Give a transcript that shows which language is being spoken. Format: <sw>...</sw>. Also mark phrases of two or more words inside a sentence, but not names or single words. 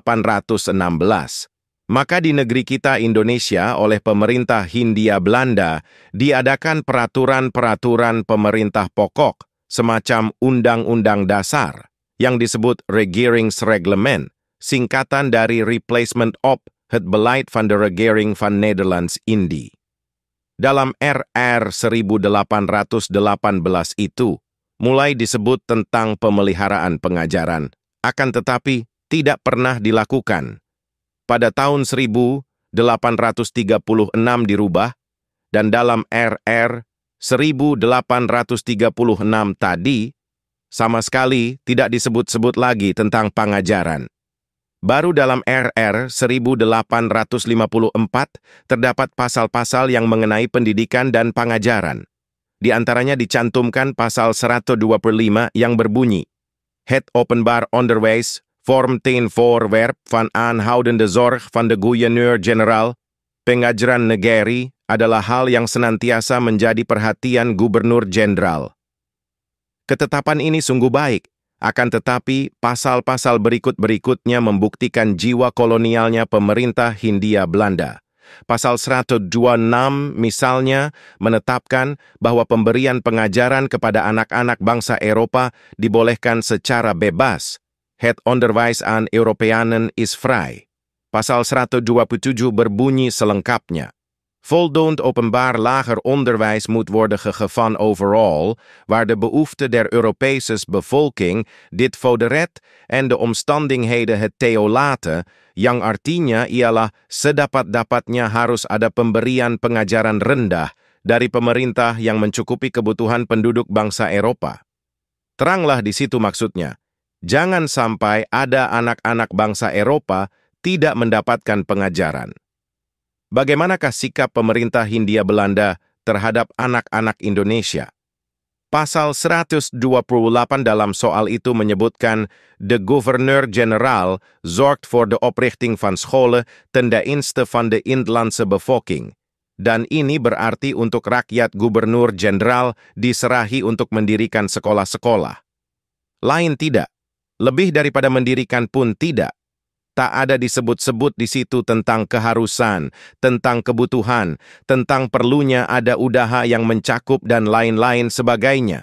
<id>Maka di negeri kita Indonesia oleh pemerintah Hindia Belanda diadakan peraturan-peraturan pemerintah pokok semacam Undang-Undang Dasar yang disebut Regeringsreglement, singkatan dari Replacement op het Beleid van de Regering van Nederlands-Indië. Dalam RR 1818 itu mulai disebut tentang pemeliharaan pengajaran, akan tetapi tidak pernah dilakukan. Pada tahun 1836 dirubah, dan dalam RR 1836 tadi, sama sekali tidak disebut-sebut lagi tentang pengajaran. Baru dalam RR 1854 terdapat pasal-pasal yang mengenai pendidikan dan pengajaran. Di antaranya dicantumkan pasal 125 yang berbunyi,</id> <nl>Het openbaar onderwijs vormt een voorwerp van aanhoudende zorg van de gouverneur-generaal.</nl> <id>Pengajaran negeri adalah hal yang senantiasa menjadi perhatian gubernur-jenderal. Ketetapan ini sungguh baik, akan tetapi pasal-pasal berikut-berikutnya membuktikan jiwa kolonialnya pemerintah Hindia Belanda. Pasal 126 misalnya menetapkan bahwa pemberian pengajaran kepada anak-anak bangsa Eropa dibolehkan secara bebas.</id> <nl>Het onderwijs aan Europeanen is vrij.</nl> <id>Pasal 127 berbunyi selengkapnya.</id> <nl>Voldoend openbaar lager onderwijs moet worden gegeven overal, waar de behoefte der Europese bevolking dit fordert en de omstandigheden het toelaten,</nl> <id>yang artinya ialah sedapat-dapatnya harus ada pemberian pengajaran rendah dari pemerintah yang mencukupi kebutuhan penduduk bangsa Eropa. Teranglah di situ maksudnya. Jangan sampai ada anak-anak bangsa Eropa tidak mendapatkan pengajaran. Bagaimanakah sikap pemerintah Hindia Belanda terhadap anak-anak Indonesia? Pasal 128 dalam soal itu menyebutkan</id> <nl>de gouverneur-generaal zorgt voor de oprichting van scholen ten dienste van de inlandse bevolking.</nl> <id>Dan ini berarti untuk rakyat gubernur-jenderal diserahi untuk mendirikan sekolah-sekolah. Lain tidak. Lebih daripada mendirikan pun tidak. Tak ada disebut-sebut di situ tentang keharusan, tentang kebutuhan, tentang perlunya ada usaha yang mencakup dan lain-lain sebagainya.</id>